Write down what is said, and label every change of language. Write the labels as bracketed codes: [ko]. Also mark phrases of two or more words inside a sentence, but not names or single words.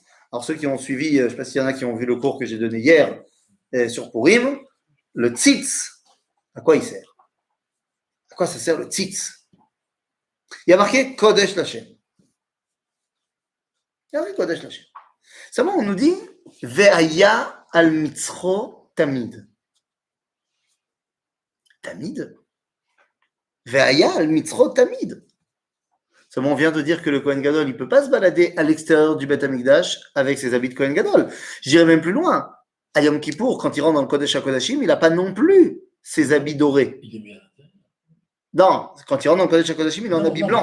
[fr] Alors, ceux qui ont suivi, je ne sais pas s'il y en a qui ont vu le cours que j'ai donné hier sur Purim, le tzitz, à quoi il sert? À quoi ça sert le tzitz? Il y a marqué [he] קודש לה. [fr] Il y a marqué [he] קודש לה. [fr] Seulement, on nous dit [he] והיה על מצחו תמיד. תמיד? והיה על מצחו תמיד. [fr] Seulement, on vient de dire que le [he] כהן גדול, [fr] il ne peut pas se balader à l'extérieur du [he] בית המקדש [fr] avec ses habits de [he] כהן גדול. [fr] J'irai même plus loin. À Yom Kippour, quand il rentre dans le [he] קודש הקדשים, [fr] il n'a pas non plus ses habits dorés. Il est bien. Non, quand il rentre dans le [he] קודש הקדשים, [fr] il est en habit blanc.